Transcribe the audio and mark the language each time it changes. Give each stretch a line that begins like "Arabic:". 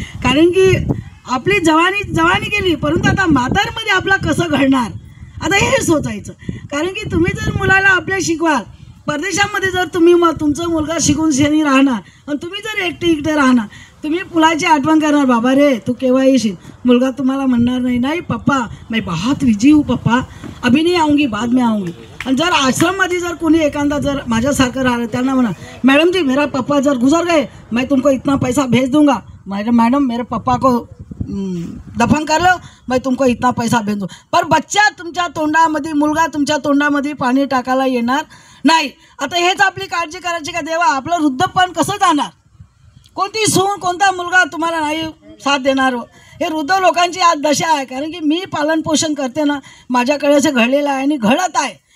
Marathi: कारण की आपली जवानी गेली, परंतु आता म्हातारमध्ये आपला कसं घडणार आता हे सोचायचं. कारण की तुम्ही जर मुलाला आपल्या शिकवाल, परदेशामध्ये जर तुम्ही तुमचा मुलगा शिकून शेणी राहणार आणि तुम्ही जर एकटे राहणार, तुम्ही पुलाची आठवण करणार, बाबा रे तू केव्हा येशील. मुलगा तुम्हाला म्हणणार नाही
Hindi: पप्पा मैं बहुत बिजी हूँ पप्पा, अभी नहीं आऊँगी, बाद में आऊँगी.
Marathi: आणि जर आश्रममध्ये जर कोणी एखादा जर माझ्यासारखं राहिलं त्यांना म्हणा,
Hindi: मैडम जी मेरा पप्पा जर गुजर गए मैं तुमको इतना पैसा भेज दूंगा. मैडम मेरे पप्पा को दफन कर लो, मैं तुमको इतना पैसा भेज दूँ.
Marathi: पर बच्चा तुमच्या तोंडामध्ये, मुलगा तुमच्या तोंडामध्ये पाणी टाकायला येणार नाही. आता हेच आपली काळजी करायची का देवा, आपलं वृद्धपण कसं जाणार. कोणती सून, कोणता मुलगा तुम्हाला नाही साथ देणार. हे वृद्ध लोकांची आज दशा आहे. कारण की मी पालनपोषण करते ना, माझ्याकडे असं घडलेलं आहे आणि घडत आहे.